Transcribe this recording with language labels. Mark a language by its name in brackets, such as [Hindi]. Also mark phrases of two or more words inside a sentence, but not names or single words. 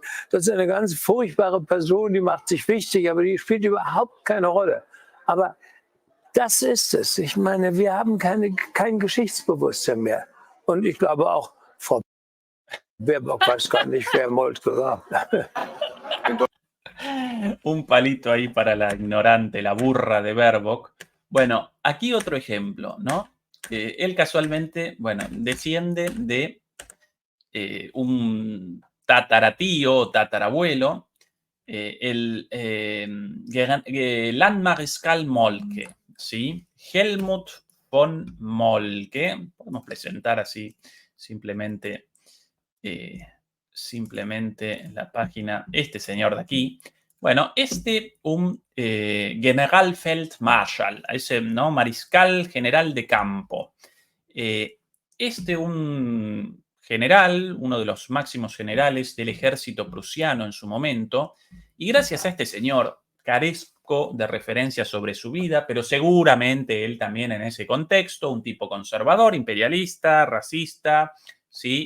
[German] Das ist eine ganz furchtbare Person, die macht sich wichtig, aber die spielt überhaupt keine Rolle. Aber das ist es. Ich meine, wir haben kein Geschichtsbewusstsein mehr. Und ich glaube auch, Frau Baerbock weiß gar nicht, wer Moltke war. [Spanish] Un palito ahí para la ignorante, la burra de Baerbock. Bueno, aquí otro ejemplo, ¿no? Él casualmente, bueno, desciende de un tataratío o tatarabuelo, el Landmariscal Moltke, ¿sí? Helmut von Moltke. Podemos presentar así simplemente la página, este señor de aquí. Bueno, un Generalfeldmarschall, ese, ¿no? Mariscal general de campo. Un general, uno de los máximos generales del ejército prusiano en su momento, y gracias a este señor carezco de referencias sobre su vida, pero seguramente él también en ese contexto, un tipo conservador, imperialista, racista, ¿sí?